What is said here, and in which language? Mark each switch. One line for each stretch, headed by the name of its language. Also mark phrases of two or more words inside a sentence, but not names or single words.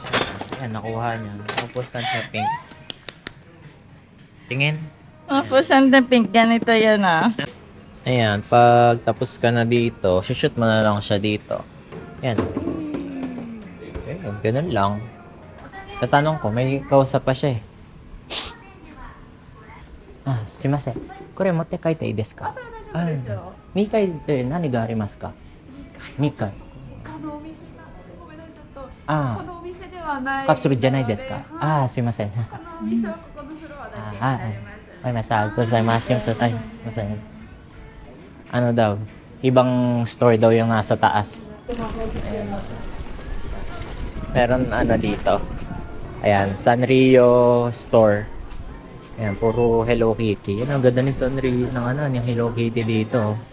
Filipino: Ayan, nakuha niya. Tapos saan siya pink? Tingin. Pusan na pink. Ganito yan ah. Ayan, pag tapos ka na dito, shoot mo na lang siya dito. Ayan. Ganun lang. Tatanong ko, may kausap pa siya eh.
Japanese: Ah, sumimasen. これ持って買いたいですか? Ah, 2回で何がありますか？ 2回。このお店がごめんなさいちょっとこあのお店ではないあ、カプセルじゃないですか？のでああ、すいません。このお店はここのフロアだけにあなりますわかりました。ありがとうございます。すいません。
Filipino: Ay, masaya. Ano daw? Ibang store daw yung nasa taas. Ayan. Meron ano dito. Ayan, Sanrio Store. Ayan, puro Hello Kitty. Yan, ang ganda ni Sanrio ng ano, yung Hello Kitty dito.